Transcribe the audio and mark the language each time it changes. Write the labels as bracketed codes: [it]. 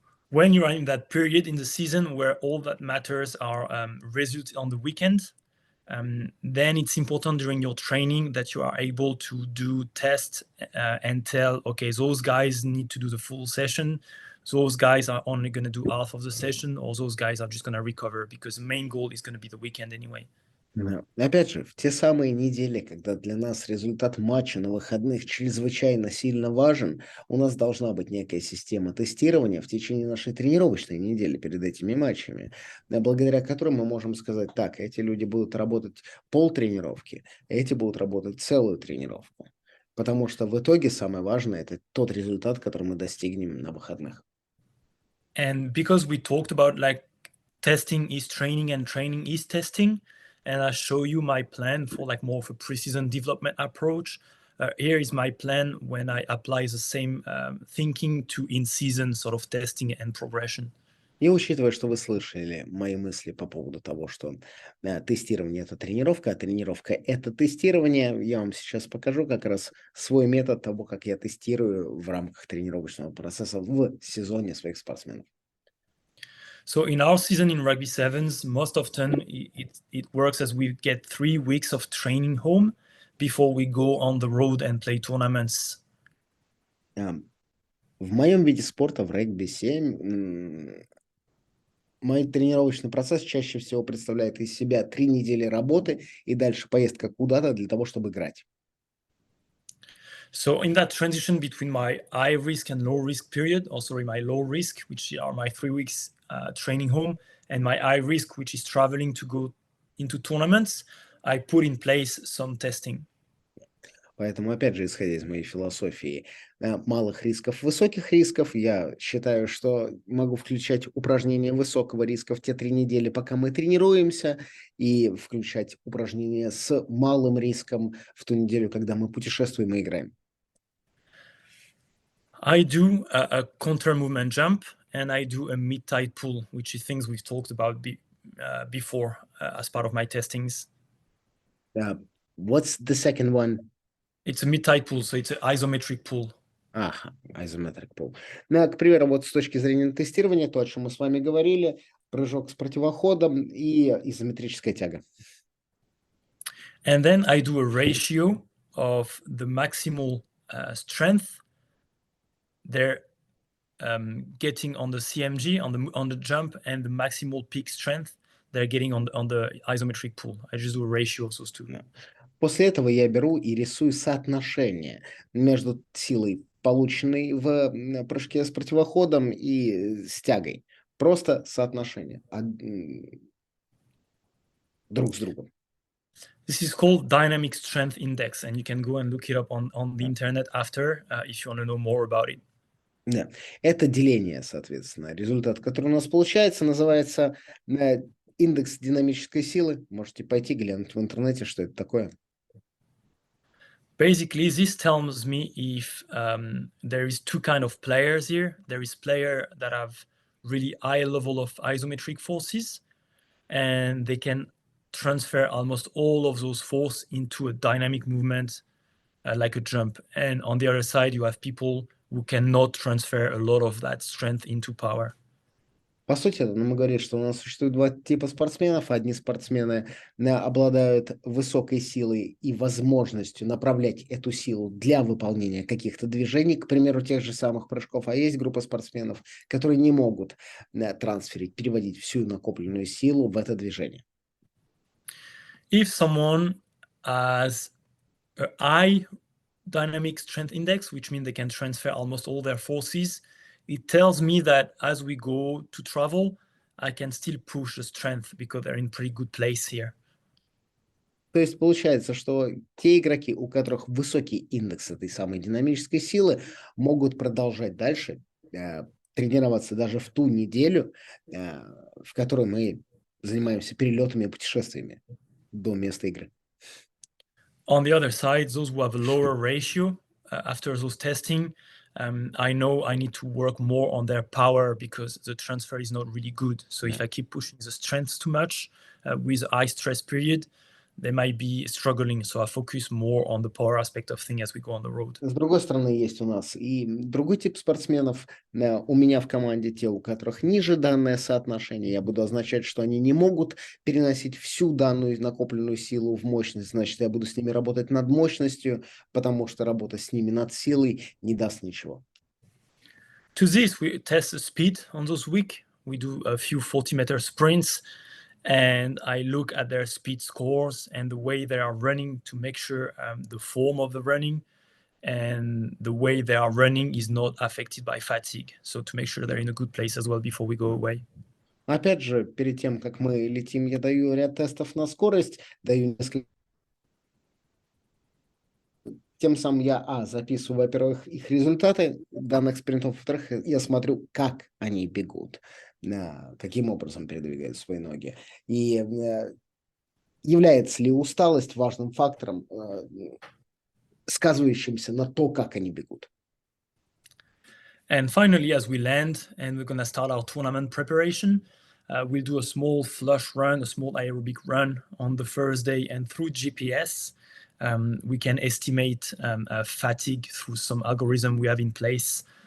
[en] When you're in that period in the season where all that matters are results on the weekend, then it's important during your training that you are able to do tests and tell, okay, those guys need to do the full session. Those guys are only going to do half of the session, or those guys are just going to recover, because the main goal is going to be the weekend anyway. [ru] Да. Опять же, в те самые недели, когда для нас результат матча на выходных чрезвычайно сильно важен, у нас должна быть некая система тестирования в течение нашей тренировочной недели перед этими матчами, благодаря которой мы можем сказать, так, эти люди будут работать полтренировки, эти будут работать целую тренировку. Потому что в итоге самое важное – это тот результат, который мы достигнем на выходных. [en] And because we talked about like testing is training and training is testing, and I show you my plan for like more of a pre-season development approach. Here is my plan when I apply the same thinking to in-season sort of testing and progression. [ru] И учитывая, что вы слышали мои мысли по поводу того, что тестирование – это тренировка, а тренировка – это тестирование, я вам сейчас покажу как раз свой метод того, как я тестирую в рамках тренировочного процесса в сезоне своих спортсменов. [en] So in our season in rugby sevens, most often it works as we get 3 weeks of training home before we go on the road and play tournaments. [ru] В моем виде спорта, в регби-7, мой тренировочный процесс чаще всего представляет из себя 3 недели работы и дальше поездка куда-то для того, чтобы играть. [en] So in that transition between my high risk and low risk period, or sorry, my low risk, which are my 3 weeks training home, and my high risk, which is traveling to go into tournaments, I put in place some testing. [ru] Поэтому, опять же, исходя из моей философии малых рисков, высоких рисков, я считаю, что могу включать упражнения высокого риска в те 3 недели, пока мы тренируемся, и включать упражнения с малым риском в ту неделю, когда мы путешествуем и играем. [en] I do a counter movement jump, and I do a mid-tide pull, which is things we've talked about before as part of my testings. What's the second one? It's a mid-tide pull, so it's an isometric pull. Ага, isometric pull. [ru] Ну, к примеру, вот с точки зрения тестирования, то, о чем мы с вами говорили, прыжок с противоходом и изометрическая тяга. [en] And then I do a ratio of the maximal strength they're getting on the CMG, on the jump, and the maximal peak strength they're getting on the isometric pull. I just do a ratio of those two. Yeah. [ru] После этого я беру и рисую соотношение между силой, полученной в прыжке с противоходом, и с тягой. Просто соотношение друг с другом. [en] This is called dynamic strength index, and you can go and look it up on the internet after if you want to know more about it. [ru] Да. Это деление, соответственно. Результат, который у нас получается, называется индекс динамической силы. Можете пойти глянуть в интернете, что это такое. [en] Basically, this tells me if there is two kind of players here. There is players that have really high level of isometric forces, and they can transfer almost all of those force into a dynamic movement like a jump. And on the other side, you have people who cannot transfer a lot of that strength into power. [ru] По сути, мы говорим, что у нас существует 2 типа спортсменов. Одни спортсмены обладают высокой силой и возможностью направлять эту силу для выполнения каких-то движений, к примеру, тех же самых прыжков. А есть группа спортсменов, которые не могут трансферить, переводить всю накопленную силу в это движение. [en] If someone has a high dynamic strength index, which means they can transfer almost all their forces, it tells me that as we go to travel, I can still push the strength because they're in pretty good place here. [ru] То есть получается, что те игроки, у которых высокий индекс этой самой динамической силы, могут продолжать дальше тренироваться даже в ту неделю, в которой мы занимаемся перелетами и путешествиями до места игры. [en] On the other side, those who have a lower ratio after those testing, I know I need to work more on their power because the transfer is not really good. So if I keep pushing the strength too much with a high stress period, they might be struggling. So I focus more on the power aspect of things as we go on the road. [ru] С другой стороны, есть у нас и другой тип спортсменов. У меня в команде те, у которых ниже данное соотношение. Я буду означать, что они не могут переносить всю данную накопленную силу в мощность. Значит, я буду с ними работать над мощностью, потому что работа с ними над силой не даст ничего. [en] To this, we test the speed on those weeks. We do a few 40-meter sprints, and I look at their speed scores and the way they are running to make sure the form of the running and the way they are running is not affected by fatigue. So to make sure they're in a good place as well before we go away. [ru] Опять же, перед тем, как мы летим, я даю ряд тестов на скорость, даю несколько. Тем самым я, записываю, во-первых, их результаты данных спринтов, во-вторых, я смотрю, как они бегут, каким образом передвигают свои ноги. И является ли усталость важным фактором, сказывающимся на то, как они бегут. [en] And finally, as we land and we're going to start our tournament preparation, we'll do a small flush run, a small aerobic run on the first day, and through GPS, we can estimate fatigue through some algorithm we have in place.